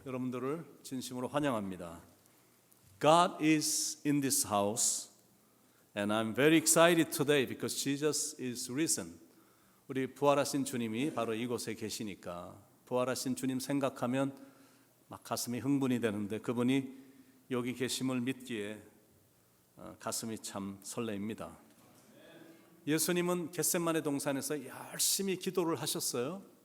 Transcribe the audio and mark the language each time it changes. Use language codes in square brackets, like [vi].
[ko] 여러분들을 진심으로 환영합니다. [en] God is in this house, and I'm very excited today because Jesus is risen. [ko] 우리 부활하신 주님이 바로 이곳에 계시니까 부활하신 주님 생각하면 막 가슴이 흥분이 되는데 그분이 여기 계심을 믿기에 가슴이 참 설레입니다. 예수님은 겟세마네 동산에서 열심히 기도를 하셨어요.